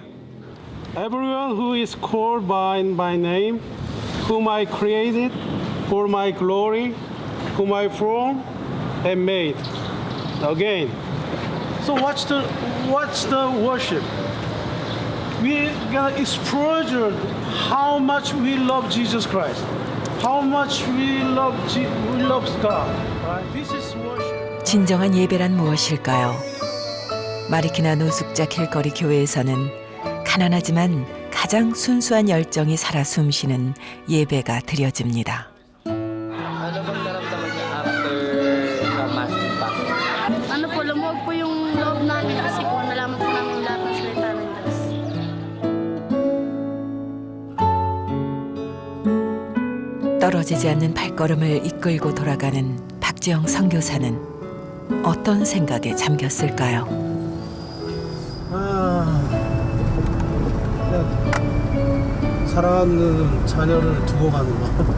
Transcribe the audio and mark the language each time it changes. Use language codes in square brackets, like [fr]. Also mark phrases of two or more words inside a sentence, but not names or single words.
[en] Everyone who is called by name, whom I created for my glory, whom I formed and made. Again. So what's the worship? We're gonna express how much we love Jesus Christ, how much we love God. Right? This is worship. [ko] 진정한 예배란 무엇일까요? 마리키나 노숙자 길거리 교회에서는 가난하지만 가장 순수한 열정이 살아 숨쉬는 예배가 드려집니다. [tl] Ano bang naramdaman niya after sa [en] mass impact? [tl] Ano po, lumuwag po yung loob namin kasi po nalaman po namin lahat ng salita ng Diyos. [ko] 떨어지지 않는 발걸음을 이끌고 돌아가는 박재영 선교사는 어떤 생각에 잠겼을까요? 그냥 사랑하는 자녀를 두고 가는 마음.